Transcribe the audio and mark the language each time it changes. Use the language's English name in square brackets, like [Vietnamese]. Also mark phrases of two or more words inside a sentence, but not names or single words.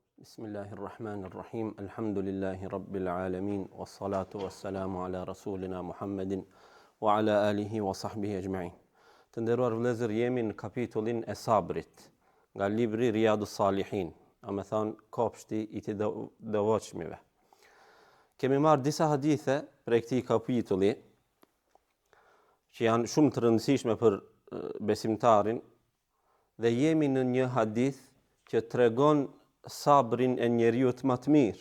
[Arabic] بسم الله الرحمن الرحيم. الحمد لله رب العالمين والصلاة والسلام على رسولنا محمد وعلى آله وصحبه أجمعين. [Albanian] Të nderuar vëllezër, jemi në kapitullin e sabrit nga libri Riyadus Salihin, a me thënë kopshti i të devotshmive. Kemi marrë disa hadithe prej këtij kapitulli që janë shumë të rëndësishme për besimtarin, dhe jemi në një hadith që tregon sabrin e njeriut më të mirë.